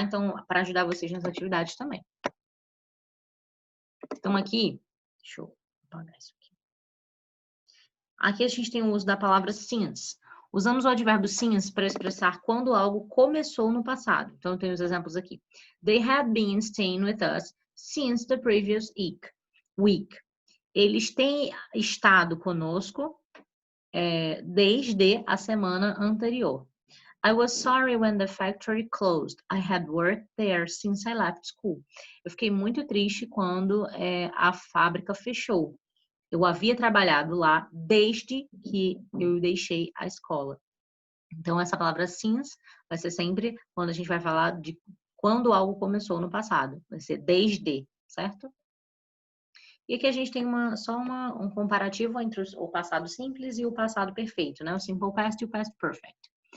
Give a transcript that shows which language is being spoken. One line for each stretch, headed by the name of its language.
Portuguese: Então, para ajudar vocês nas atividades também. Então, aqui, deixa eu apagar isso aqui. Aqui a gente tem o uso da palavra since. Usamos o advérbio since para expressar quando algo começou no passado. Então, tem os exemplos aqui.
English: They had been staying with us since the previous week.
Portuguese: Eles têm estado conosco desde a semana anterior.
English: I was sorry when the factory closed. I had worked there since I left school.
Portuguese: Eu fiquei muito triste quando a fábrica fechou. Eu havia trabalhado lá desde que eu deixei a escola. Então, essa palavra since vai ser sempre quando a gente vai falar de quando algo começou no passado. Vai ser desde, certo? E aqui a gente tem só um comparativo entre o passado simples e o passado perfeito, né? O simple past e o past perfect.